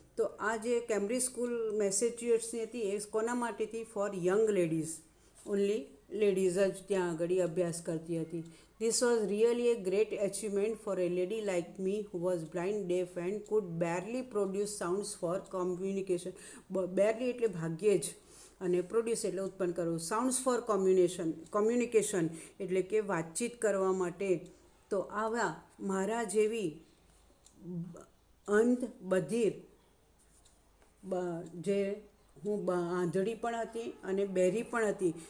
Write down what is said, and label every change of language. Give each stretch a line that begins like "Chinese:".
Gujarati: તો આ જે કેમ્બ્રિજ સ્કૂલ મેસેચ્યુએટ્સની હતી એ કોના માટે હતી?
English: For young ladies. Only ladies
Gujarati: જ ત્યાં આગળ અભ્યાસ કરતી હતી.
English: This was really a great achievement for a lady like me who was blind, deaf and could barely produce sounds for communication.
Gujarati: Barely એટલે ભાગ્યે જ, અને પ્રોડ્યુસ એટલે ઉત્પન્ન કરવું.
English: sounds for communication
Gujarati: એટલે કે વાતચીત કરવા માટે. તો આવા મારા જેવી અંધ બધિર, જે હું આંધળી પણ હતી અને બહેરી પણ હતી.